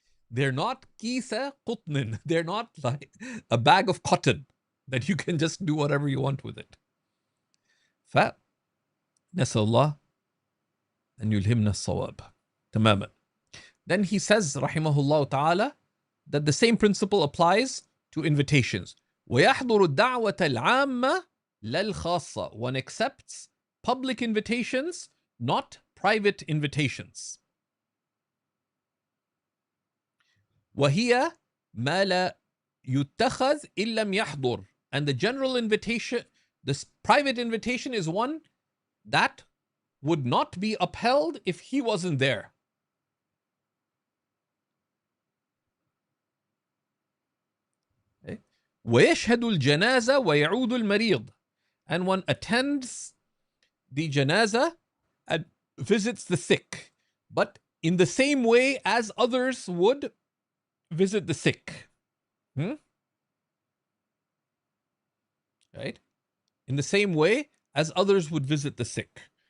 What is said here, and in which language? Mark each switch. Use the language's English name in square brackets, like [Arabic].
[English] They're not [Arabic] kisa qutnin. [English] They're not like a bag of cotton that you can just do whatever you want with it. [Arabic] فنسأل الله أن يلهمنا الصواب تماما. [English] Then he says rahimahullah ta'ala that the same principle applies to invitations. [Arabic] ويحضر الدعوة العامة لا الخاصة. [English] One accepts public invitations, not private invitations. [Arabic] وهي ما لا يتخذ إن لم يحضر. [English] And the general invitation, this private invitation, is one that would not be upheld if he wasn't there. Okay. [Arabic] ويشهد الجنازة ويعود المريض. [English] And one attends the janazah and visits the sick, but in the same way as others would visit the sick. Right? In the same way as others would visit the sick.